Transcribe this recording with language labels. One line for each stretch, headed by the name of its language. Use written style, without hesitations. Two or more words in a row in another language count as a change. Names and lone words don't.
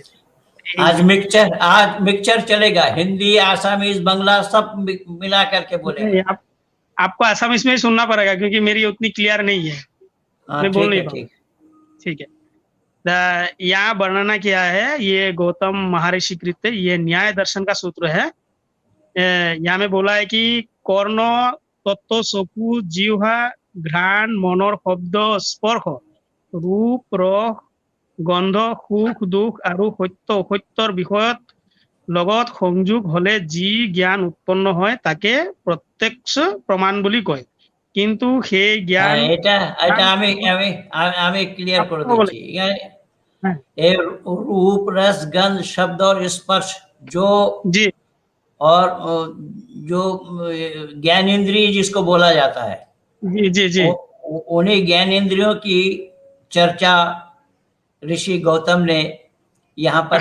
Hindi: आज मिक्सचर चलेगा, हिंदी, आसामीज, बांग्ला सब मिला करके बोलेंगे। आपको आसामीज में ही सुनना पड़ेगा क्योंकि मेरी उतनी क्लियर नहीं है। मैं बोल नहीं पाऊंगा। ठीक है। यहाँ वर्णना किया है ये गौतम महर्षि कृत, ये न्याय दर्शन का सूत्र है। यहाँ में बोला है कि
Assamese: কর্ণ তত্ত্ব চকু জিহ্বা ঘ্ৰাণ মনৰ শব্দ স্পৰ্শ ৰূপ ৰস গন্ধ সুখ দুখ আৰু সত্য অসত্যৰ বিষয়ত লগত সংযোগ হলে যি জ্ঞান উৎপন্ন হয় তাকে প্ৰত্যক্ষ প্ৰমাণ বুলি কয়। কিন্তু সেই জ্ঞান এটা এটা
Bangla: আমি ক্লিয়ার করে দিচ্ছি।
Hindi: ये रूप रस गंध शब्द और स्पर्श जो जी और जो ज्ञानेंद्रिय जिसको बोला जाता है, जी जी जी उन्हीं ज्ञानेंद्रियों की चर्चा ऋषि गौतम ने यहाँ पर